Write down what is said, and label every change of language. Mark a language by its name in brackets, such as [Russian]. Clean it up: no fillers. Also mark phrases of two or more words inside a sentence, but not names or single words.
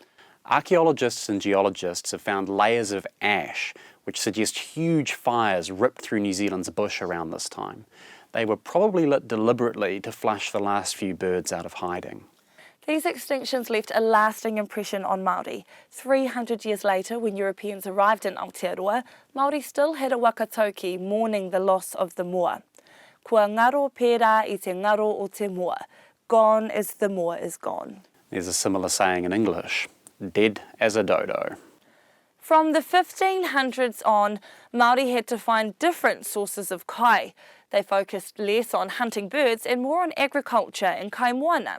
[English] Archaeologists and geologists have found layers of ash, which suggest huge fires ripped through New Zealand's bush around this time. They were probably lit deliberately to flush the last few birds out of hiding. These extinctions left a lasting impression on Māori. 300 years later, when Europeans arrived in Aotearoa, Māori still had a wakatauki mourning the loss of the moa. [Māori] Kua ngaro pērā I te ngaro o te moa. [English] Gone as the moa is gone. There's a similar saying in English, dead as a dodo. From the 1500s on, Māori had to find different sources of kai. They focused less on hunting birds and more on agriculture and kaimoana.